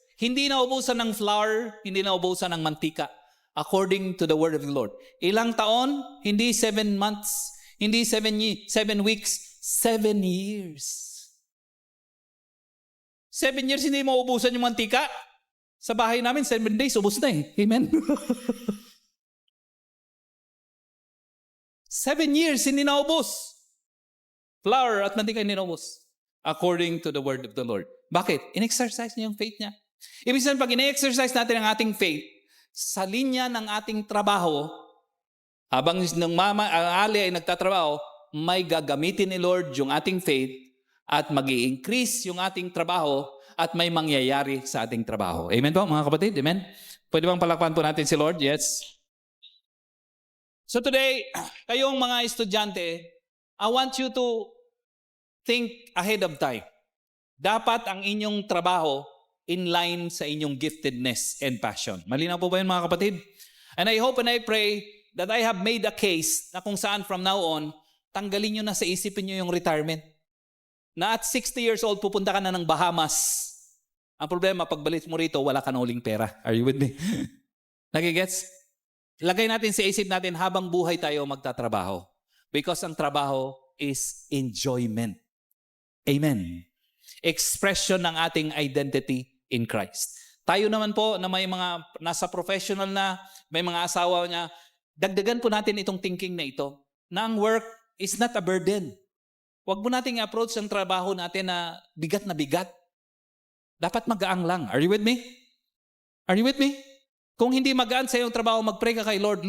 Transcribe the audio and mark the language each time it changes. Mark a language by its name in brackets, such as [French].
[Filipino] Hindi naubusan ng flour, hindi naubusan ng mantika. [English] According to the word of the Lord. [Filipino] Ilang taon? Hindi 7 months. Hindi 7 weeks. 7 years. 7 years hindi mauubusan yung mantika. Sa bahay namin, 7 days, ubos na eh. Amen? 7 years, hindi naubos. Flour at mantika hindi naubos. [English] According to the word of the Lord. [Filipino] Bakit? In-exercise niya yung faith niya. Ibig sabihin, pag in-exercise natin ang ating faith, sa linya ng ating trabaho, habang ang ali ay nagtatrabaho, may gagamitin ni Lord yung ating faith at mag-i-increase yung ating trabaho at may mangyayari sa ating trabaho. Amen po mga kapatid? Amen? Pwede bang palakpan po natin si Lord? Yes. [English] So today, [Filipino] kayong mga estudyante, [English] I want you to think ahead of time. [Filipino] Dapat ang inyong trabaho in line sa inyong giftedness and passion. Malinaw po ba yun mga kapatid? [English] And I hope and I pray that I have made a case [Filipino] na kung saan [English] from now on, [Filipino] tanggalin nyo na sa isipin nyo yung retirement. Na at 60 years old, pupunta ka na ng Bahamas. Ang problema, pagbalik mo rito, wala ka na uling pera. [English] Are you with me? [Filipino] Nagigets? Lagay natin sa isip natin habang buhay tayo magtatrabaho. Because ang trabaho is enjoyment. Amen. [English] Expression ng ating identity in Christ. [Filipino] Tayo naman po na may mga nasa professional na, may mga asawa niya, dagdagan po natin itong thinking na ito, na ang work [English] is not a burden. [Filipino] Huwag mo nating approach ang trabaho natin na bigat na bigat. Dapat magaang lang. [English] Are you with me? Are you with me? [Filipino] Kung hindi magaan sa iyong trabaho, mag-pray ka kay Lord.